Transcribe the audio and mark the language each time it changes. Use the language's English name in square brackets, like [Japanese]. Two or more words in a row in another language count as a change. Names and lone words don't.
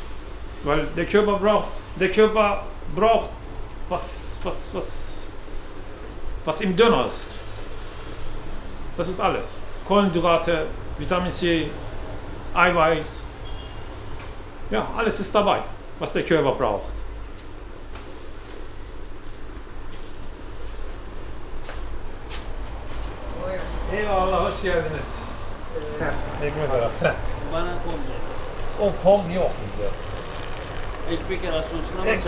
[German] Weil der Körper braucht was im Döner ist. Das ist alles. Kohlenhydrate, Vitamin C, Eiweiß. Ja, alles ist dabei, was der Körper braucht. [Turkish] Eyvallah, hoş geldiniz. Ekmek arası. Bana kombi. O kom yok bizde. Ekmek arası olsun ama Ek-